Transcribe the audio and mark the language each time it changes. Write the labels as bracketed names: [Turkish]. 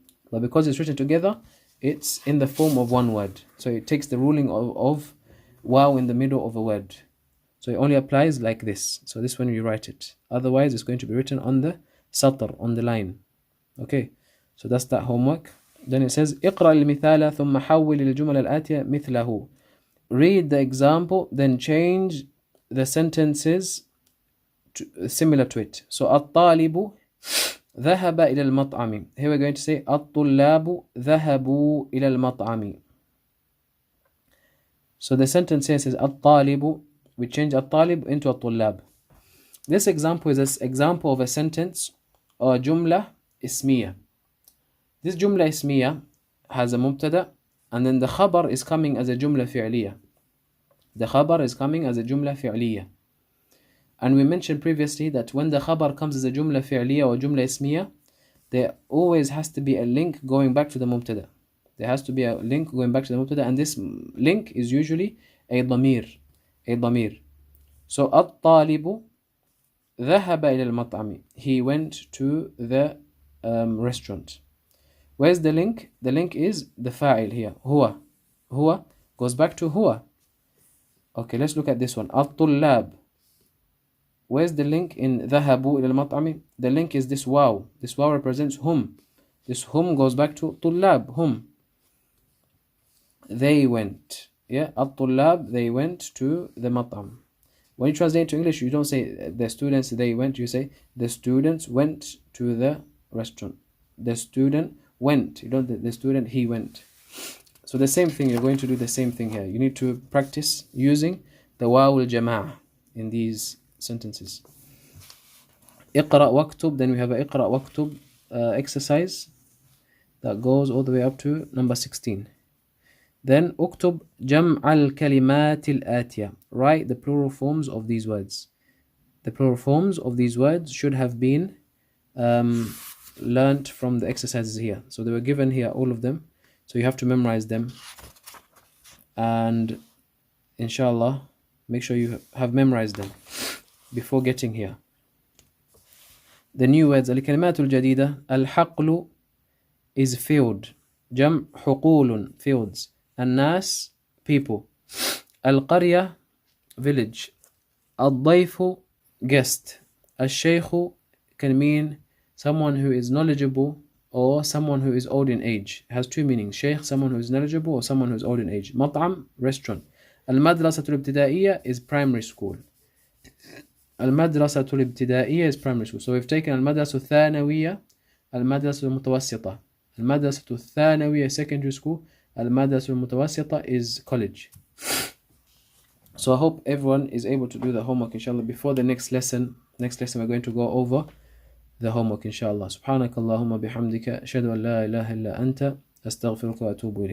[English] But because it's written together, it's in the form of one word. So it takes the ruling of waw in the middle of a word. So it only applies like this. So this when you write it. Otherwise, it's going to be written on the satr, on the line. Okay, so that's that homework. Then it says, [Arabic] اقرأ المثال ثم حول الجمل الآتية مثله. [English] Read the example, then change the sentences similar to it. [Arabic] So الطالب ذهب إلى المطعم. [English] Here we're going to say [Arabic] الطلاب ذهبوا إلى المطعم. [English] So the sentence here says الطالب. We change الطالب into الطلاب. This example is an example of a sentence or جملة اسمية. This جملة اسمية has a مبتدأ, and then the khabar is coming as a جملة فعلية. The khabar is coming as a جملة فعلية. And we mentioned previously that when the khabar comes as a جملة فعلية or جملة اسمية, there always has to be a link going back to the mubtada. There has to be a link going back to the mubtada, and this link is usually a ضمير. A ضمير. [Arabic] So الطالب ذهب إلى المطعم. [English] He went to the restaurant. Where's the link? The link is the fa'il here. [Arabic] هو. [English] هو goes back to هو. Okay, let's look at this one. [Arabic] الطلاب. [English] Where's the link in [Arabic] ذهبوا إلى المطعم? [English] The link is this waw. This waw represents hum. This hum goes back to طلاب, hum. They went. Yeah, الطلاب, they went to the مطعم. When you translate to English, you don't say the students, they went. You say the students went to the restaurant. The student went. You don't, the student, he went. So the same thing, you're going to do the same thing here. You need to practice using the waw al-jama'ah in these sentences. [Arabic] اقرأ واكتب. [English] Then we have a [Arabic] اقرأ واكتب [English] exercise that goes all the way up to number 16. [Arabic] Then اكتب جمع الكلمات الآتية. [English] Write the plural forms of these words. The plural forms of these words should have been learnt from the exercises here. So they were given here, all of them. So you have to memorize them. And inshallah, make sure you have memorized them before getting here. The new words. [Arabic] الكلمات الجديدة. [English] الحقل is field. [Arabic] جمع حقول, fields. [English] الناس, people. القرية, village. الضيف, guest. الشيخ can mean someone who is knowledgeable or someone who is old in age. It has two meanings. Sheikh, someone who is knowledgeable, or someone who is old in age. مطعم, restaurant. المدرسة الابتدائية is primary school. المدرسة الابتدائية is primary school. So we've taken [Arabic] المدرسة الثانوية, المدرسة المتوسطة. [English] المدرسة الثانوية secondary school. المدرسة المتوسطة is college. So I hope everyone is able to do the homework inshallah before the next lesson. Next lesson we're going to go over the homework inshallah. [Arabic] سبحانك اللهم بحمدك أشهد أن لا إله إلا أنت أستغفرك وأتوب إليك.